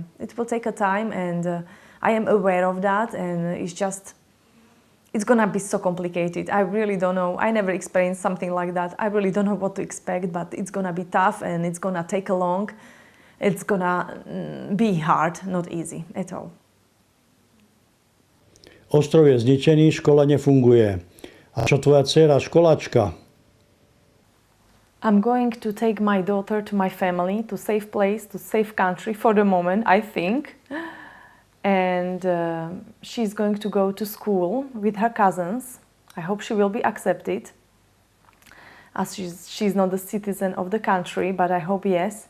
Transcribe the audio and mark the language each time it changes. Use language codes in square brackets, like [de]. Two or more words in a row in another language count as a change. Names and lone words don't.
[en] It will take a time, and I am aware of that, and it's gonna be so complicated. I really don't know. I never experienced something like that. I really don't know what to expect, but it's gonna be tough and it's gonna take long. It's gonna be hard, not easy at all. [sk] Ostrov je zničený, škola nefunguje. A čo tvoja dcéra, školačka? [en] I'm going to take my daughter to my family, to safe place, to safe country for the moment, I think. And she's going to go to school with her cousins. I hope she will be accepted, as she's not a citizen of the country, but I hope yes.